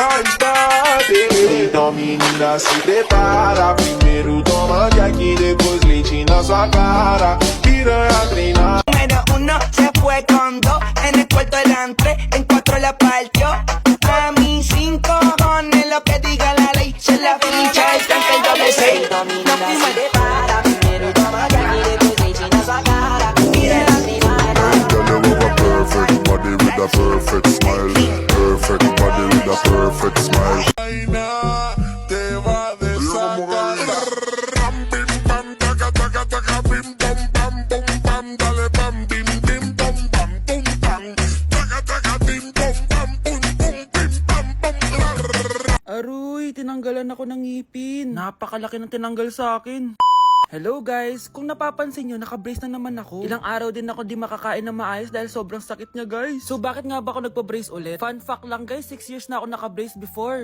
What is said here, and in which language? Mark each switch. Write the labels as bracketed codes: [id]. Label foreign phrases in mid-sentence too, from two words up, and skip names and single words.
[pt] Então menina se prepara, primeiro toma Jack, depois leite na sua cara, piranha treinar. [es] Número 1 se fue con 2, en el cuarto eran 3, en 4 la partió. A mí 5 cojones lo que diga la ley, se la ficha el tanque el doble 6. Nos fuimos al prepara, primero toma Jack, después leche [pt] na sua cara, piranha treinar. [en] Perfect body with a perfect smile. Perfect body with a perfect smile. [es] Vaina te va a desatar. Ram, bim, bam, taca, taca, taca, bim, bam, bam, bum, bam, dale, bam, bim, bim, bam, bam, bum, bam. Taca, taca, bim, bam, bam, bum, bum, bim, bam, bum. [tl] Aroy, tinanggalan ako ng ngipin. Napakalaki ng tinanggal sa akin. [en] Hello guys! [tl] Kung napapansin nyo, naka-brace na naman ako. Ilang araw din ako di makakain na maayos dahil sobrang sakit niya guys. So bakit nga ba ako nagpa-brace ulit? [en] Fun fact [tl] lang guys, 6 years na ako naka-brace before.